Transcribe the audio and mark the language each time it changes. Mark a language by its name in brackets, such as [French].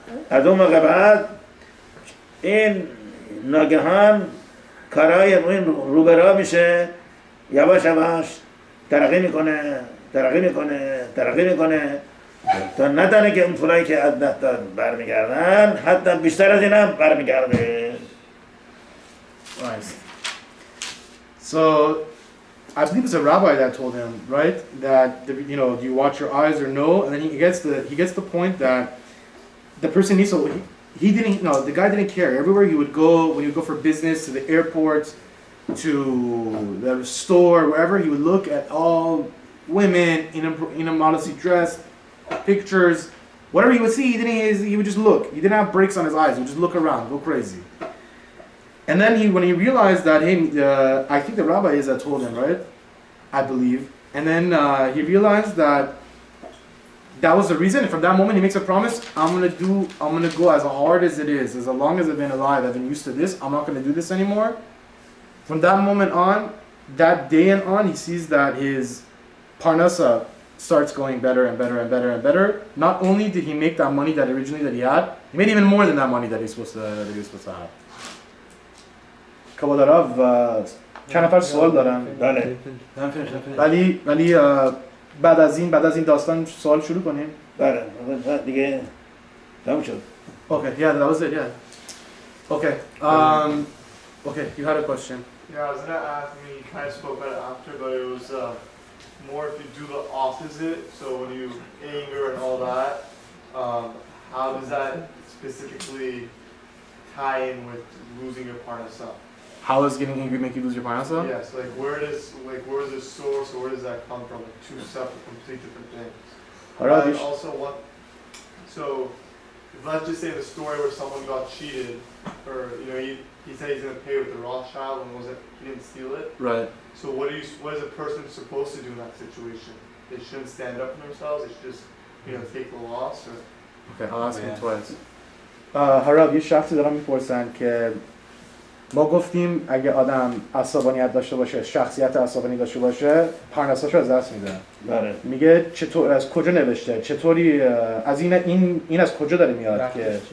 [Persian] از اون موقع بعد این ناگهان کارهای این روبرا میشه، یواش یواش ترقی میکنه تا ندانه که اون پولایی که از دست داد برمیگردن، حتی بیشتر از این هم برمیگرده. [English] Nice. So, I believe it's a rabbi that told him, right, that do you watch your eyes or no? And then he gets the point that the person needs to. He didn't, the guy didn't care. Everywhere he would go, when he would go for business, to the airport, to the store, wherever, he would look at all women in a modesty dress, pictures, whatever he would see, he would just look. He didn't have brakes on his eyes. He would just look around, go crazy. And then when he realized that, hey, I think the rabbi is that told him, right? I believe. And then he realized that was the reason. And from that moment, he makes a promise: I'm gonna go as hard as it is, as long as I've been alive. I've been used to this. I'm not gonna do this anymore. From that moment on, that day and on, he sees that his parnasa starts going better and better and better and better. Not only did he make that money that he had, he made even more than that money that he was supposed to have. [Persian] Kabbalah Rav, چند نفر سوال دارن؟ بله. ولی بعد از این داستان سوال شروع کنیم؟ بله. دیگه تموم شد. [English] Okay, yeah, that was it, yeah. Okay, okay, you had a question. Yeah, I was gonna ask, you kind of spoke about it after, but it was more if you do the opposite, so when you anger and all that, how does that specifically tie in with losing your parnasa? How does getting angry make you lose your parnasa? Yes, where is the source, or where does that come from? Like two separate, completely different things. And also so let's just say the story where someone got cheated, or he said he's gonna pay with the Rothschild and he didn't steal it. Right. So what is a person supposed to do in that situation? They shouldn't stand up for themselves. They should just take the loss. Or Okay, I'll ask him twice. [Persian] Harav, یه شخصی دارم میپرسن که ما گفتیم اگه آدم عصبانیت داشته باشه، شخصیت عصبانی داشته باشه، پرنساشو از دست میده. بله. میگه چطور، از کجا نوشته؟ چطوری از این از کجا داره میاد که